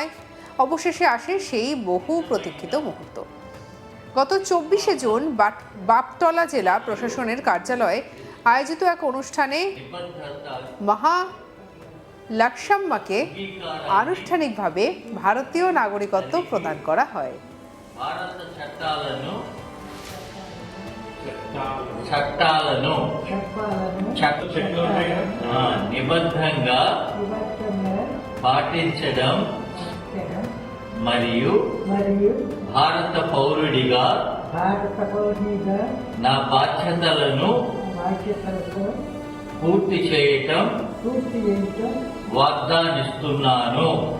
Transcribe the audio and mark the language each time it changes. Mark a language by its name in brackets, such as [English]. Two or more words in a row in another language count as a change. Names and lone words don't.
[Bangla] অবশেষে আসে সেই বহু প্রতীক্ষিত মুহূর্ত। গত 24শে জুন বাপটলা জেলা প্রশাসনের কার্যালয়ে আয়োজিত এক অনুষ্ঠানে মহালক্ষ্মম্মাকে আনুষ্ঠানিকভাবে ভারতীয় নাগরিকত্ব প্রদান করা হয়। [Telugu] నిబద్ధంగా పాటించడం మరియు భారత పౌరుడిగా నా బాధ్యతలను పూర్తి చేయటం వాగ్దానిస్తున్నాను.